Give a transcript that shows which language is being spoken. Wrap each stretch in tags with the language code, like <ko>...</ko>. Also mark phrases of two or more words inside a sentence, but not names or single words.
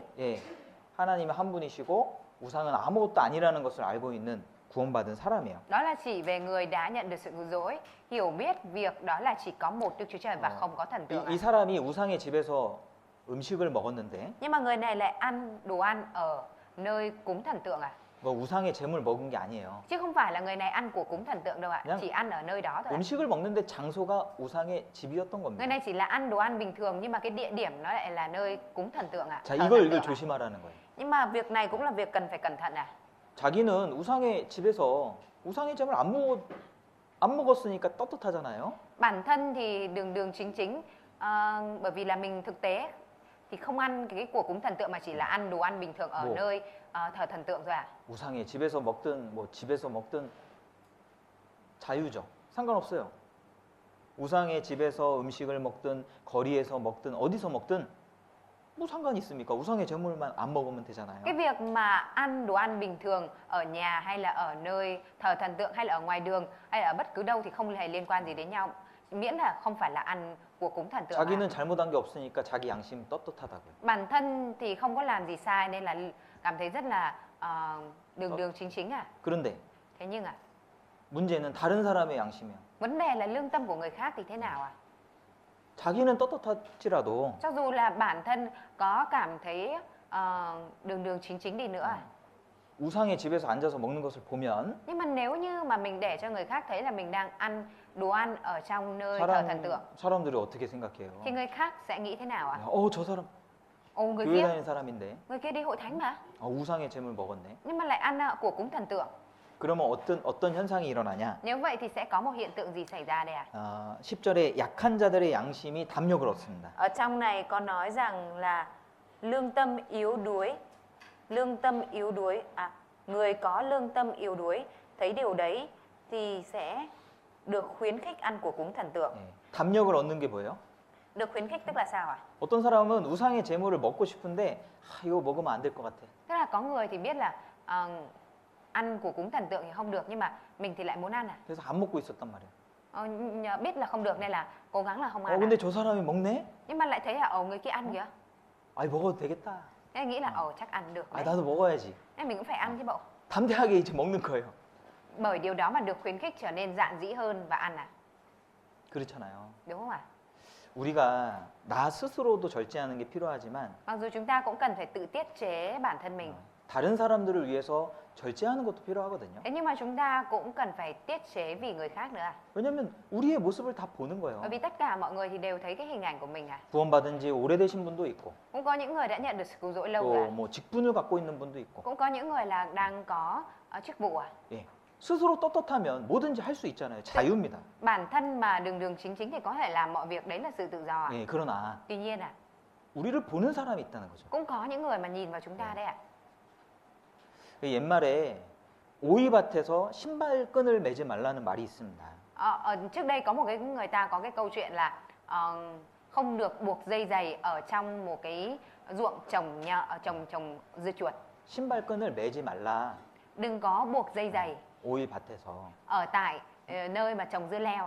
<ko>예, 하나님은 한 분이시고 우상은 아무것도 아니라는 것을 알고 있는 구원받은 사람이에요.</ko> <vi>Đó là chỉ về người đã nhận được sự cứu rỗi, hiểu biết việc đó là chỉ có một Đức Chúa Trời và không có thần tượng.</vi> <ko>이 사람이 우상의 집에서 음식을 먹었는데</ko> <vi>Nhưng mà người này lại ăn đồ ăn ở nơi cúng thần tượng</vi> <ko>뭐 우상의 재물 먹은 게 아니에요.</ko> <vi>Chứ không phải là người này ăn của cúng thần tượng đâu Nhá. Chỉ ăn ở nơi đó thôi</vi> <ko>음식을 먹는데 장소가 우상의 집이었던</ko> <vi>Người</vi> <ko>겁니다.</ko> <vi>này chỉ là ăn đồ ăn bình thường nhưng mà cái địa điểm nó lại là nơi cúng thần tượng</vi> <ko>자,</ko> <vi>thờ</vi> <ko>이걸</ko> <vi>thần tượng</vi> <ko>조심하라는 거예요.</ko> <vi>Nhưng mà việc này cũng là việc cần phải cẩn thận</vi> <ko>자기는 우상의 집에서 우상의 재물 안 먹었으니까 떳떳하잖아요.</ko> <vi>Bản thân thì đường chính bởi vì là mình thực tế thì không ăn cái của cúng thần tượng mà chỉ là ăn đồ ăn bình thường ở Ồ. nơi thờ thần tượng thôi</vi> <ko>우상의 집에서 먹든 뭐 집에서 먹든 자유죠. 상관없어요. 우상의 집에서 음식을 먹든 거리에서 먹든 어디서 먹든 뭐 상관이 있습니까? 우상의 제물만 안 먹으면 되잖아요.</ko> <vi>Cái việc mà ăn đồ ăn bình thường ở nhà hay là ở nơi thờ thần tượng hay là ở ngoài đường hay là ở bất cứ đâu thì không hề liên quan gì đến nhau. Miễn là không phải là ăn của cúng thần tượng.</vi> <ko>자기는 잘못한 게 없으니까 자기 양심 떳떳하다고요.</ko> <vi>Bản thân thì không có làm gì sai nên là cảm thấy rất là đường chính à.</vi> <ko>그런데</ko> <vi>Thế nhưng</vi> <ko>문제는 다른 사람의 양심이에요.</ko> <vi>vấn đề là lương tâm của người khác thì thế nào à?</vi> <ko>자기는 떳떳할지라도</ko> <vi>Cho dù là bản thân có cảm thấy đường chính đi nữa</vi> <ko>우상의 집에서 앉아서 먹는 것을 보면</ko> <vi>nhưng mà nếu như mà mình để cho người khác thấy là mình đang ăn đồ ăn ở trong nơi thờ thần tượng</vi> <ko>사람들이 어떻게 생각해요?</ko> <vi>thì người khác sẽ nghĩ thế nào ạ?</vi> <ko>저 사람</ko> <vi>Ồ, người</vi> <ko>교회</ko> <vi>kia</vi> <ko>다니는 사람인데</ko> <vi>người kia đi hội thánh mà</vi> <ko>우상의 제물 먹었네.</ko> <vi>nhưng mà lại ăn của cúng thần tượng.</vi> <ko>그러면 어떤 현상이 일어나냐?</ko> <vi>Nếu vậy thì sẽ có một hiện tượng gì xảy ra đây ạ?</vi> <ko>10절에 약한 자들의 양심이 담력을 얻습니다.</ko> <vi>Ở trong này có nói rằng là lương tâm yếu đuối, người có lương tâm yếu đuối thấy điều đấy thì sẽ được khuyến khích ăn của cúng thần tượng.</vi> <ko>담력을 얻는 게 뭐예요?</ko> <vi>Được khuyến khích tức là sao ạ?</vi> <ko>어떤 사람은 우상의 제물을 먹고 싶은데 이거 먹으면 안 될 것 같아.</ko> <vi>Tức là có người thì biết là ăn của cúng thần tượng thì không được nhưng mà mình thì lại muốn ăn</vi> <ko>그래서 안 먹고 있었단 말이에요.</ko> <vi>biết là không được nên là cố gắng là không ăn.</vi> <ko>근데 저 사람이 먹네?</ko> <vi>Nhưng mà lại thấy là người kia ăn kìa.</vi> <ko>먹어도 되겠다.</ko> <vi>Nên nghĩ là chắc ăn được đấy.</vi> <ko>나도 먹어야지.</ko> <vi>Nên mình cũng phải ăn chứ bộ.</vi> <ko>담대하게 이제 먹는 거예요.</ko> <vi>Bởi điều đó mà được khuyến khích trở nên dạn dĩ hơn và ăn</vi> <ko>그렇잖아요.</ko> <vi>Đúng không ạ?</vi> <ko>우리가 나 스스로도 절제하는 게 필요하지만</ko> <vi>Mặc dù chúng ta cũng cần phải tự tiết chế bản thân mình.</vi> <ko>다른 사람들을 위해서 절제하는 것도 필요하거든요.</ko> <vi>Thế nhưng mà chúng ta cũng cần phải tiết chế vì người khác nữa.</vi> <ko>왜냐면 우리의 모습을 다 보는 거예요.</ko> <vi>Bởi vì tất cả mọi người thì đều thấy cái hình ảnh của mình</vi> <ko>구원받은 지 오래되신 분도 있고</ko> <vi>Cũng có những người đã nhận được sự cứu rỗi lâu rồi.</vi> <ko>또 뭐 직분을 갖고 있는 분도 있고</ko> <vi>Cũng có những người là đang có chức vụ</vi> <ko>예. 스스로 떳떳하면 뭐든지 할 수 있잖아요. 자유입니다.</ko> <vi>Bản thân mà đường chính thì có thể làm mọi việc, đấy là sự tự do</vi> <ko>예, 그러나</ko> <vi>Tuy nhiên</vi> <ko>우리를 보는 사람이 있다는 거죠.</ko> <vi>cũng có những người mà nhìn vào chúng ta đấy</vi> <ko>옛말에 오이밭에서 신발끈을 매지 말라는 말이 있습니다.</ko> <vi>Trước đây có một cái người ta có cái câu chuyện là không được buộc dây giày ở trong một cái ruộng trồng dưa chuột.</vi> <ko>신발끈을 매지 말라.</ko> <vi>Đừng có buộc dây giày</vi> <ko>오이밭에서.</ko> <vi>ở tại nơi mà trồng dưa leo</vi>